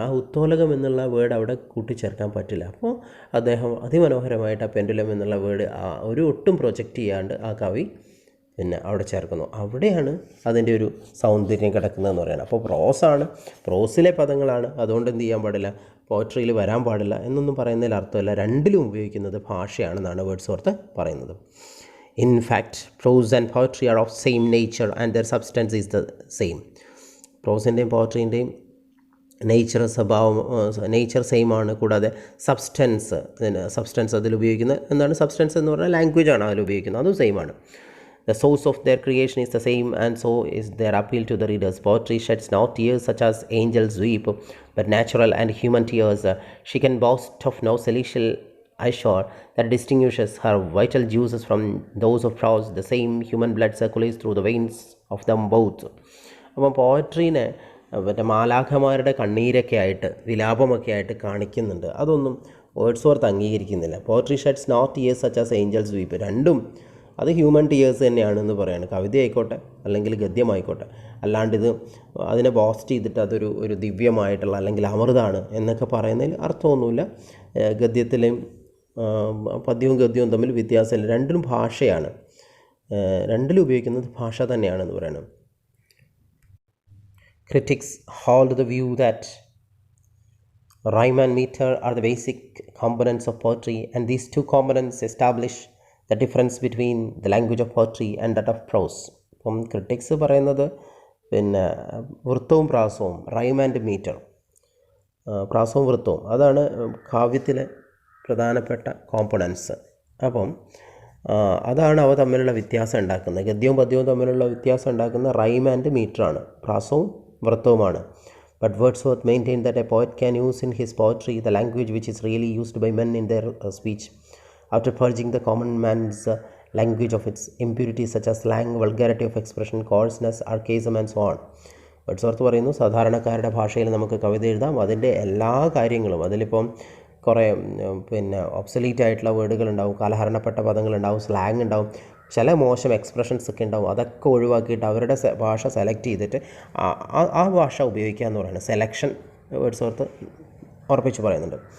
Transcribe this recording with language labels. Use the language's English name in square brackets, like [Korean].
[Malayalam] ആ ഉത്തോലകം എന്നുള്ള വേർഡ് അവിടെ കൂട്ടിച്ചേർക്കാൻ പറ്റില്ല. അപ്പോൾ അദ്ദേഹം അതിമനോഹരമായിട്ട് ആ പെൻഡുലം എന്നുള്ള വേർഡ് ഒരു ഒട്ടും പ്രൊജക്റ്റ് ചെയ്യാണ്ട് ആ കവി പിന്നെ അവിടെ ചേർക്കുന്നു. അവിടെയാണ് അതിൻ്റെ ഒരു സൗന്ദര്യം കിടക്കുന്നതെന്ന് പറയുന്നത്. അപ്പോൾ പ്രോസിലെ പദങ്ങളാണ്, അതുകൊണ്ട് എന്ത് ചെയ്യാൻ പാടില്ല, പോയട്രിയിൽ വരാൻ പാടില്ല എന്നൊന്നും പറയുന്നതിൽ അർത്ഥമില്ല. രണ്ടിലും ഉപയോഗിക്കുന്നത് ഭാഷയാണെന്നാണ് വേർഡ്സ്വർത്ത് പറയുന്നത്. [English] In fact, prose and poetry are of same nature and their substance is the same. [Malayalam] പ്രോസിൻ്റെയും പോയട്രീൻ്റെയും nature same ആണ്. കൂടാതെ സബ്സ്റ്റൻസ് അതിൽ ഉപയോഗിക്കുന്നത് എന്താണ്, സബ്സ്റ്റൻസ് എന്ന് പറഞ്ഞാൽ ലാംഗ്വേജാണ് അതിൽ ഉപയോഗിക്കുന്നത്, അതും സെയിം ആണ്. [English] The source of their creation is the same and so is their appeal to the readers. Poetry sheds not tears such as angels weep, but natural and human tears. She can boast of no celestial assure that distinguishes her vital juices from those of prose. The same human blood circulates through the veins of them both. [Malayalam] അപ്പം പോയട്രീനെ മറ്റേ മാലാഖമാരുടെ കണ്ണീരൊക്കെ ആയിട്ട് വിലാപമൊക്കെ ആയിട്ട് കാണിക്കുന്നുണ്ട്. അതൊന്നും Wordsworth അംഗീകരിക്കുന്നില്ല. [English] Poetry sheds not tears such as angels weep. [Malayalam] രണ്ടും അത് ഹ്യൂമൻ ടിയേഴ്സ് തന്നെയാണെന്ന് പറയാണ്. കവിത ആയിക്കോട്ടെ അല്ലെങ്കിൽ ഗദ്യമായിക്കോട്ടെ. അല്ലാണ്ട് അതിനെ ബോസ്റ്റ് ചെയ്തിട്ട് ഒരു ദിവ്യമായിട്ടുള്ള അല്ലെങ്കിൽ അമൃതാണ് എന്നൊക്കെ പറയുന്നതിൽ അർത്ഥമൊന്നുമില്ല. ഗദ്യത്തിലെയും പദ്യവും ഗദ്യവും തമ്മിൽ വ്യത്യാസമില്ല. രണ്ടിലും ഭാഷയാണ്, രണ്ടിലും ഉപയോഗിക്കുന്നത് ഭാഷ തന്നെയാണെന്ന് പറയണം. [English] Critics hold the view that rhyme and meter are the basic components of poetry, and these two components establish the difference between the language of poetry and that of prose. [Malayalam] അപ്പം ക്രിറ്റിക്സ് പറയുന്നത് പിന്നെ വൃത്തവും പ്രാസവും, rhyme and metre, പ്രാസവും വൃത്തവും അതാണ് കാവ്യത്തിലെ പ്രധാനപ്പെട്ട components. അപ്പം അതാണ് അവ തമ്മിലുള്ള വ്യത്യാസം ഉണ്ടാക്കുന്നത്. ഗദ്യവും പദ്യവും തമ്മിലുള്ള വ്യത്യാസം ഉണ്ടാക്കുന്ന റൈം ആൻഡ് മീറ്ററാണ്, പ്രാസവും വൃത്തവുമാണ്. [English] But Wordsworth maintained that a poet can use in his poetry the language which is really used by men in their speech, after purging the common man's language of its impurities such as slang, vulgarity of expression, coarseness, archaism and so on. [Malayalam] Wordsworth പറയുന്നു സാധാരണക്കാരുടെ ഭാഷയിൽ നമുക്ക് കവിത എഴുതാം, അതിൻ്റെ എല്ലാ കാര്യങ്ങളും, അതിലിപ്പം കുറേ obsolete ആയിട്ടുള്ള വേർഡുകളുണ്ടാവും, കാലഹരണപ്പെട്ട പദങ്ങളുണ്ടാവും, സ്ലാങ് ഉണ്ടാവും, ചില മോശം എക്സ്പ്രഷൻസ് ഒക്കെ ഉണ്ടാവും. അതൊക്കെ ഒഴിവാക്കിയിട്ട് അവരുടെ ഭാഷ സെലക്ട് ചെയ്തിട്ട് ആ ഭാഷ ഉപയോഗിക്കുക എന്ന് പറയുന്നത് സെലക്ഷൻ വേർഡ്സ്വർത്ത് ഉറപ്പിച്ച് പറയുന്നുണ്ട്.